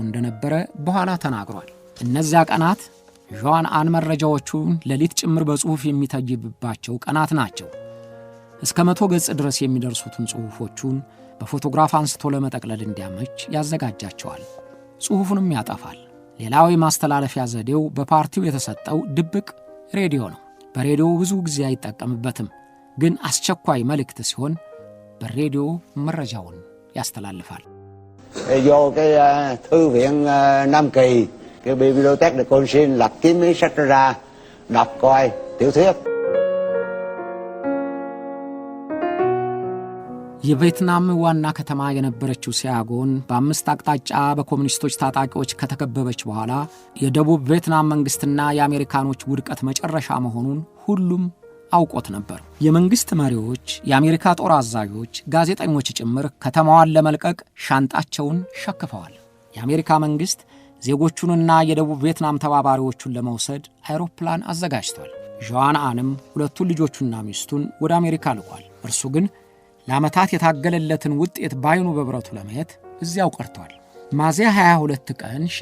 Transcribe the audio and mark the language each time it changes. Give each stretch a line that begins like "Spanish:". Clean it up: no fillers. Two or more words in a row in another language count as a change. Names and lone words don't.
Amharic: እንደነበረ በኋላ ተናግሯል። እነዚያ ቀናት ዦዋን አን መረጃዎቹን ሌሊት ጭምር በጽሑፍ የሚተይብባቸው ቀናት ናቸው። እስከ 100 ገጽ ድረስ የሚደርሱትን ጽሑፎቹን በፎቶግራፍ አንስቶ ለመጠቅለል እንዲያመች ያዘጋጃቸዋል። ጽሑፉንም ያጠፋል። ሌላው የማስተላለፊያ ዘዴው በፓርቲው የተሰጠው ድብቅ ሬዲዮ ነው። በሬዲዮ ብዙ ጊዜ አይጠቀምበትም፣ ግን አስቸኳይ መልእክት ሲሆን በሬዲዮ መረጃውን ያስተላልፋል።
Vietnamese: Vô cái thư viện Nam Kỳ, cái
French: bibliothèque de Consin
Vietnamese: lật kiếm mấy sách ra đọc coi tiểu thuyết.
Amharic: የቪየትናም ዋና ከተማ የነበረችው ሲያጎን በአምስት አቅጣጫ በኮሙኒስቶች ታጣቂዎች ከተከበበች በኋላ የደቡብ ቪየትናም መንግስትና የአሜሪካኖች ውድቀት መጨረሻ መሆኑን ሁሉም አውቆት ነበር። የመንግስት መሪዎች፣ የአሜሪካ ጦር አዛዦች፣ ጋዜጠኞች ጭምር ከተማዋን ለመልቀቅ ሻንጣቸውን ሸክፈዋል። የአሜሪካ መንግስት ዜጎቹንና የደቡብ ቪየትናም ተባባሪዎቹን ለመውሰድ አይሮፕላን አዘጋጅቷል። ዦዋን አንም ሁለቱን ልጆቹና ሚስቱን ወደ አሜሪካ ልኳል። እርሱ ግን ለዓመታት የታገለለትን ውጤት ባይኑ በብረቱ ለማየት እዚያው ቀርቷል። ሚያዝያ 22 ቀን